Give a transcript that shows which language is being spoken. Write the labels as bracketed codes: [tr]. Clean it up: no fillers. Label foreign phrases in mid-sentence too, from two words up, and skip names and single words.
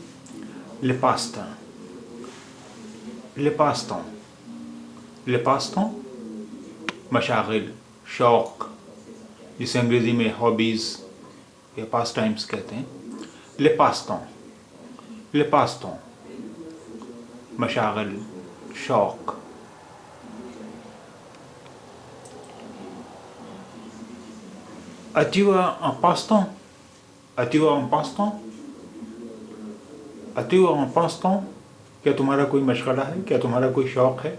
[fr] le passe-temps le passe-temps le passe-temps [ur] मशागिल, शौक़, जिसे अंग्रेज़ी में हॉबीज़ या [en] pass times [ur] कहते हैं। लिपास्ता मशागिल, शौक़। [fr] As-tu un passe-temps? As-tu un passe-temps? As-tu un passe-temps? [ur] क्या तुम्हारा कोई मशगला है? क्या तुम्हारा कोई शौक़ है?